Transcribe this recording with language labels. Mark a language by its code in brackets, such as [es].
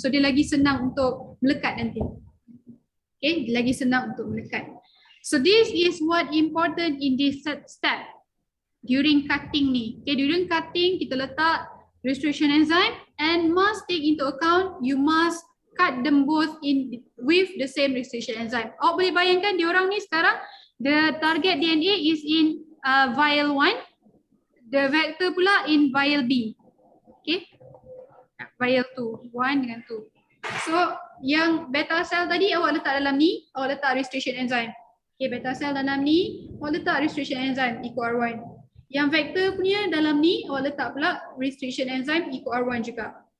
[ms] So dia lagi senang untuk melekat nanti. Okay, dia lagi senang untuk melekat. [en] So this is what important in this step during cutting ni. Okay, during cutting [ms] kita letak [en] restriction enzyme and must take into account you must cut them both in with the same restriction enzyme. [ms] Awak boleh bayangkan diorang ni sekarang [en] the target DNA is in vial 1. The vector [ms] pula [en] in vial B. [ms] Okay. Vial 2. 1 dengan 2. So, yang beta cell tadi awak letak dalam ni, awak letak restriction enzyme. Okay, beta cell dalam ni, awak letak restriction enzyme EcoR1. Yang vector punya dalam ni, awak letak pula restriction enzyme EcoR1 juga.